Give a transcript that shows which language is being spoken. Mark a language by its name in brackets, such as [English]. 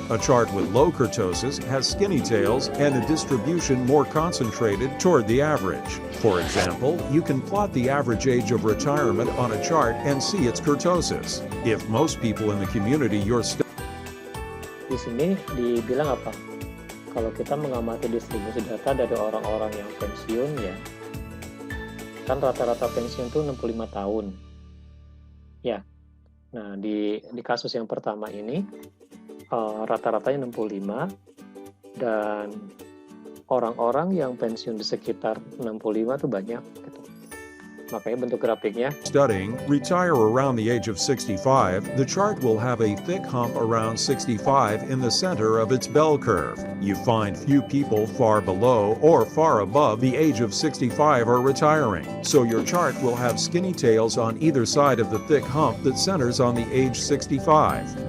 [English] A chart with low kurtosis has skinny tails and a distribution more concentrated toward the average. For example, you can plot the average age of retirement on a chart and see its kurtosis. If most people in the community you're [Indonesian] di sini dibilang apa? Kalau kita mengamati distribusi data dari orang-orang yang pensiun ya, kan rata-rata pensiun itu 65 tahun. Ya. Nah, di kasus yang pertama ini rata-ratanya 65 dan orang-orang yang pensiun di sekitar 65 itu banyak gitu. Makanya bentuk grafiknya [English] studying retire around the age of 65, the chart will have a thick hump around 65 in the center of its bell curve. You find few people far below or far above the age of 65 are retiring, so your chart will have skinny tails on either side of the thick hump that centers on the age 65.